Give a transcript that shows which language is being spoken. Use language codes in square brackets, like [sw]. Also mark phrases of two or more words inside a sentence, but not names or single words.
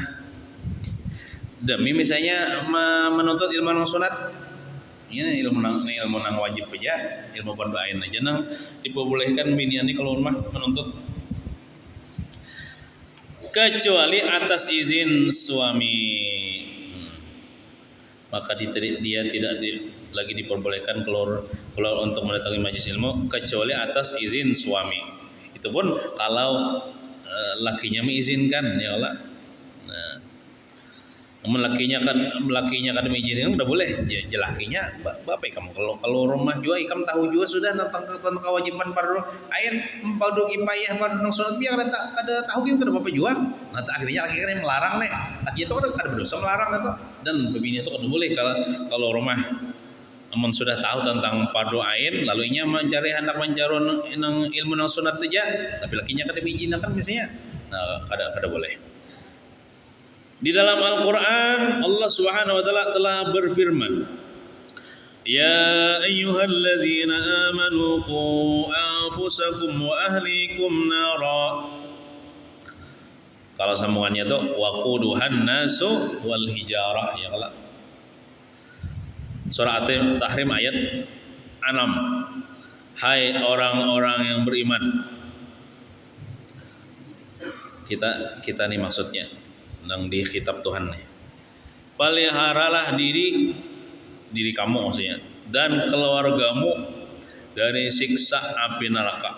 [bjn] Demi misalnya menuntut ilmu nang sunat, ini ilmu nang wajib aja, ilmu fardu ain aja nang diperbolehkan binian ini kalau rumah menuntut, kecuali atas izin suami. [id] Maka dia tidak lagi diperbolehkan keluar untuk mendatangi majelis ilmu kecuali atas izin suami. Itu pun kalau lakinya mengizinkan [ar] ya Allah. [id] Lakinya kan mengizinkan udah boleh. [bjn] Lakinya bapak kamu kalau rumah juga ikam tahu juga sudah tentang kewajiban fardu ain, fardu kifayah, fardu sunat biar kada tahu kan kada bapak juga. Nah akhirnya laki kan yang melarang nih. Laki itu kan kada berdosa melarang atau dan bini itu kada boleh kalau rumah amun sudah tahu tentang fardu ain lalu inya hendak mencari ilmu nang sunat saja tapi lakinya kada mengizinkan misalnya. Nah kada boleh. Di dalam Al-Quran Allah [ar] Subhanahu wa Ta'ala [bjn] telah berfirman, [ar] Ya ayyuhalladzina amanu qu anfusakum wa ahlikum nara. [id] Kalau sambungannya itu [ar] waquduhan nasu wal hijarah ya Allah. [id] Surah At-Tahrim ayat 6. Hai orang-orang yang beriman. Kita nih maksudnya nang di kitab Tuhan nih. Peliharalah diri kamu maksudnya dan keluargamu dari siksa api neraka.